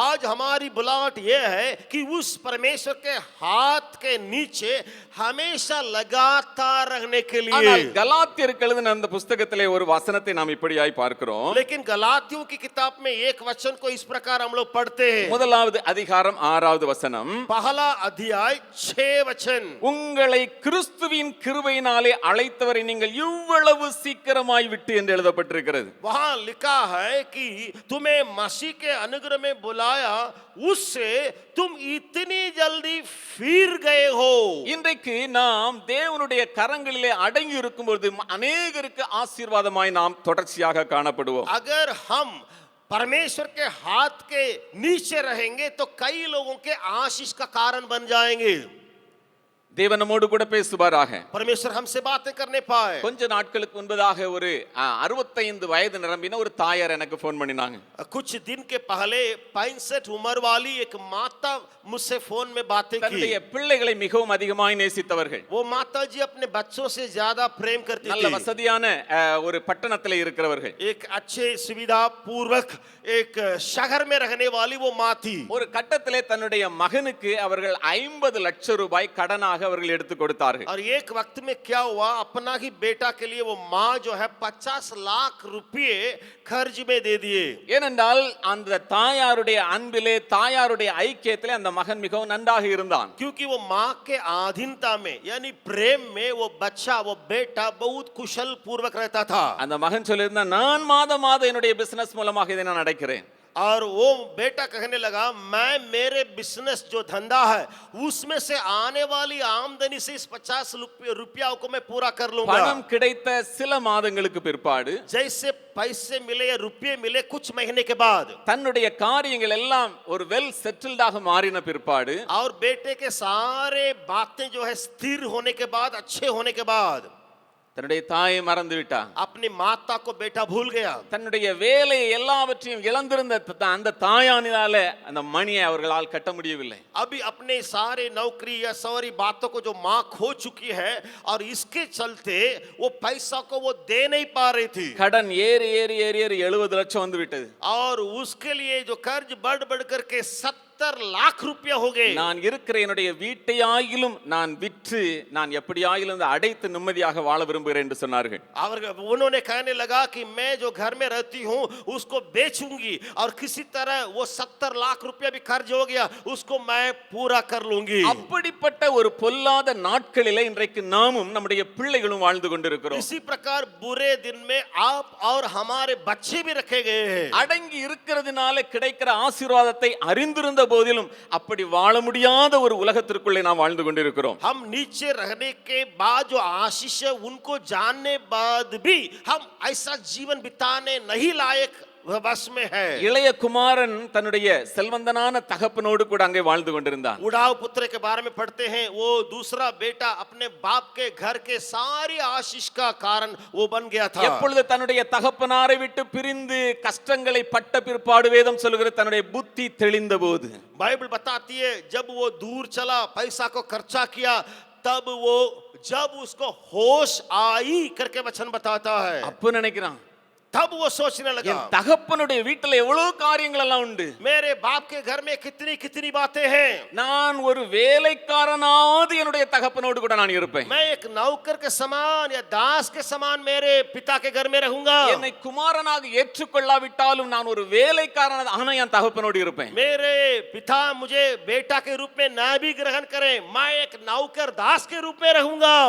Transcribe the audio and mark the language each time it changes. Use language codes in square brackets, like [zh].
[hi] आज हमारी बुलाहट यह है कि उस परमेश्वर के हाथ के नीचे हमेशा लगातार रहने के [ta] ஆனால் [hi] लिए। [ta] கலாத்தியருக்கு எழுதின அந்த புஸ்தகத்திலே ஒரு வசனத்தை நாம் இப்படியாய் பார்க்கிறோம். [hi] लेकिन गलातियों की किताब में एक वचन को इस प्रकार हम लोग पढ़ते हैं। [ta] முதலாவது அதிகாரம் 6வது வசனம், [hi] पहला अध्याय 6 वचन, [ta] உங்களை கிறிஸ்துவின் கிருபையினாலே அழைத்தவரை நீங்கள் இவ்வளவு சீக்கிரமாய் விட்டு என்று எழுதப்பட்டிருக்கிறது. [hi] वहां लिखा है कि तुम्हें मसीह के अनुग्रह में बुलाया, उससे तुम इतनी जल्दी फिर गए हो। [ta] இன்றைக்கு நாம் தேவனுடைய கரங்களிலே அடங்கி இருக்கும்போது அநேகருக்கு ஆசீர்வாதமாய் நாம் தொடர்ச்சியாக காணப்படுவோம். [hi] अगर हम परमेश्वर के हाथ के नीचे रहेंगे तो कई लोगों के आशीष का कारण बन जाएंगे। [ta] தேவன் நம்மோடு கூட பேசுவாராக. [hi] परमेश्वर हमसे बातें करने पाए। [ta] கொஞ்ச நாட்களுக்கு முன்பதாக ஒரு 65 வயது நிரம்பின ஒரு தாயார் எனக்கு போன் பண்ணினாங்க. [hi] कुछ दिन के पहले 65 उम्र वाली एक माता मुझसे फोन में बातें की। [ta] தன்னுடைய பிள்ளைகளை மிகவும் அதிகமாய் நேசித்தவர்கள். [hi] वो माता जी अपने बच्चों से ज्यादा प्रेम करती [ta] நல்ல [hi] थी। [ta] வசதியான ஒரு பட்டணத்திலே இருக்கிறவர்கள். [hi] एक अच्छे सुविधा पूर्वक एक शहर में रहने वाली वो माँ थी। [ta] ஒரு கட்டத்திலே தன்னுடைய மகனுக்கு அவர்கள் 50 லட்சம் ரூபாய் கடனாக அவர்கள் எடுத்து கொடுத்தார்கள். [hi] और एक वक्त में क्या हुआ, अपना ही बेटा के लिए वो माँ जो है 50 लाख रुपए कर्ज में दे दिए। [ta] ஏனென்றால் அந்த தாயாருடைய அன்பிலே, தாயாருடைய ஐக்கியத்திலே அந்த மகன் மிகவும் நன்றாக இருந்தான். [hi] क्योंकि वो माँ के आधीनता में यानी प्रेम में वो बच्चा, वो बेटा बहुत कुशल पूर्वक रहता था। [ta] அந்த மகன் சொல்லியிருந்தான், நான் மாதம் மாதம் என்னுடைய பிசினஸ் மூலமாக இதை நான் அடைக்கிறேன். [hi] और वो बेटा कहने लगा, मैं मेरे बिजनेस जो धंधा है उसमें से आने वाली आमदनी से इस 50 रुपया को मैं पूरा कर लूंगा। [ta] பணம் கிடைத்த சில மாதங்களுக்கு பிற்பாடு, [hi] जैसे पैसे मिले या रुपये मिले कुछ महीने के बाद, [ta] தன்னுடைய காரியங்கள் எல்லாம் ஒரு வெல் செட்டில்டாக மாறின பிற்பாடு, [hi] और बेटे के सारे बातें जो है स्थिर होने के बाद, अच्छे होने के बाद, [ta] தன்னுடைய தாயை மறந்து விட்டான். [hi] अपनी माता को बेटा भूल गया. [ta] தன்னுடைய வேலையை எல்லாவற்றையும் இழந்திருந்த அந்த தாயானினால அந்த மணியை அவர்களால் கட்ட முடியவில்லை. [hi] अभी अपने सारे नौकरी या सारी बातों को जो माँ खो चुकी है और इसके चलते वो पैसा को वो दे नहीं पा रही थी. [ta] கடன் ஏறி ஏறி ஏறி ஏறி 70 லட்சம் வந்து விட்டது. [hi] और उसके लिए जो कर्ज बढ़ बढ़ करके 70 लाख रुपया हो गए. [ta] நான் இருக்கிற என்னுடைய வீட்டையாயிலும் நான் விற்று நான் எப்படியாயிலும் அதை அடைத்து நிம்மதியாக வாழ விரும்புகிறேன் என்று சொன்னார்கள். [hi] उन्होंने कहने लगा कि मैं जो घर में रहती हूँ उसको बेचूंगी और किसी तरह वो 70 लाख रुपया भी कर्ज हो गया उसको मैं पूरा कर लूंगी. [ta] அப்படிப்பட்ட ஒரு பொல்லாத நாட்களிலே இன்றைக்கு நாமும் நம்முடைய பிள்ளைகளும் வாழ்ந்து கொண்டிருக்கிறோம். [hi] इसी प्रकार बुरे दिन में आप और हमारे बच्चे भी रखे गए हैं. [ta] அடங்கி இருக்கிறதுனால கிடைக்கிற ஆசீர்வாதத்தை அறிந்திருந்த போதிலும் அப்படி வாழ முடியாத ஒரு உலகத்திற்குள்ளே நாம் வாழ்ந்து கொண்டிருக்கிறோம். [hi] हम नीचे रहने के बाद जो आशीष है उनको जानने बाद भी हम ऐसा जीवन बिताने नहीं लायक बस में है. [ta] இளைய குமாரன் தன்னுடைய செல்வந்தனான தகப்பனோடு கூட அங்கே வாழ்ந்து கொண்டிருந்தான். [hi] उड़ाव पुत्र के बारे में पढ़ते हैं. वो दूसरा बेटा अपने बाप के घर के सारी आशीष का कारण वो बन गया था. [ta] எப்பொழுது தன்னுடைய தகப்பனாரை விட்டு பிரிந்து கஷ்டங்களை பட்ட பிற்பாடு வேதம் சொல்லுகிற தன்னுடைய புத்தி தெளிந்த போது [hi] बाइबल बताती है जब वो दूर चला पैसा को खर्चा किया तब वो जब उसको होश आई करके वचन बताता है [ta] அப்ப நினைக்கிறான் [hi] तब वो सोचने लगा [ta] என் தகப்பனுடைய வீட்டுல எவ்வளவு காரியங்கள் எல்லாம் உண்டு. [hi] मेरे बाप के घर में कितनी कितनी बातें हैं. [ta] நான் ஒரு வேலைக்காரனாவது என்னுடைய தகப்பனோடு கூட நான் இருப்பேன். [hi] मैं एक नौकर के समान या दास के समान मेरे पिता के घर में रहूंगा. [ta] என்னை குமாரனாக ஏற்றுக்கொள்ளாவிட்டாலும் நான் ஒரு வேலைக்காரனாக ஆனா என் தகப்பனோடு இருப்பேன். [hi] मेरे पिता मुझे बेटा के रूप में न भी ग्रहण करें मैं एक नौकर दास के रूप में रहूंगा.